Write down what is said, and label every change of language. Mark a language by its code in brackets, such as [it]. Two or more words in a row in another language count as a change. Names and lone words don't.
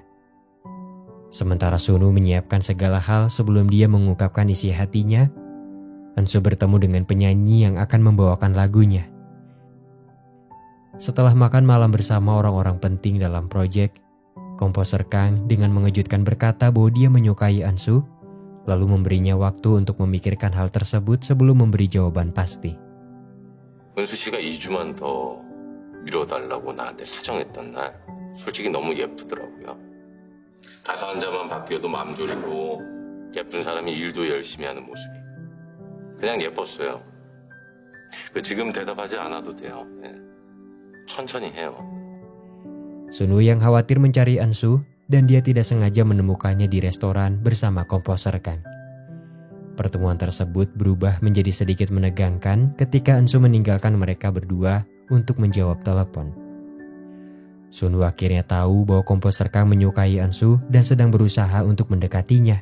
[id] Sementara Sunwoo menyiapkan segala hal sebelum dia mengungkapkan isi hatinya, Ensu bertemu dengan penyanyi yang akan membawakan lagunya. Setelah makan malam bersama orang-orang penting dalam proyek, komposer Kang dengan mengejutkan berkata bahwa dia menyukai Ensu, lalu memberinya waktu untuk memikirkan hal tersebut sebelum memberi jawaban pasti. [ko] 은수 씨가 2주만 더 미뤄달라고 나한테 사정했던 날 솔직히 너무 예쁘더라고요. 가사 한 자만 바뀌어도 마음 졸이고 예쁜 사람이 일도 열심히 하는 모습이 그냥 예뻤어요. 지금 대답하지 않아도 돼요. 네. 천천히 해요. [id] Sunwoo yang khawatir mencari Eunsu dan dia tidak sengaja menemukannya di restoran bersama komposer Kang. Pertemuan tersebut berubah menjadi sedikit menegangkan ketika Eunsu meninggalkan mereka berdua untuk menjawab telepon. Sunwoo akhirnya tahu bahwa komposer Kang menyukai Eunsu dan sedang berusaha untuk mendekatinya.